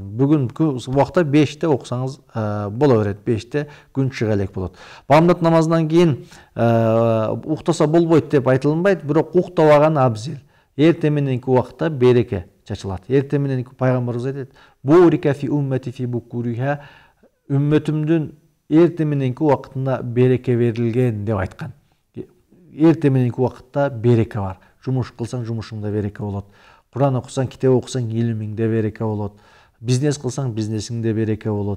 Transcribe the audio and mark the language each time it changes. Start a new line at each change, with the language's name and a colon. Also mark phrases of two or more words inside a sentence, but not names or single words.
Kyrgyz: Бүгүнкү убакта 5-те окусаңыз боло берет. 5-те күн чыга элек болот. Багымдат намазынан кийин уктаса болбойт деп айтылынбайт, бирок уктабаган абзел. Эртең мененки убакта береке чачылат. Эртең мененки пайгамбарыбыз айтат:
Arabic: "بورك في أمتي في بكورها",
Kyrgyz: үммөтүмдүн эртең мененки убактында береке берилген деп айткан. Эртең мененки убакытта береке бар. Жумуш кылсаң, жумушуңда береке болот. Куран окусаң, китеп окусаң, илимиңде береке болот. Бизнес кылсаң, бизнесиңде береке болот.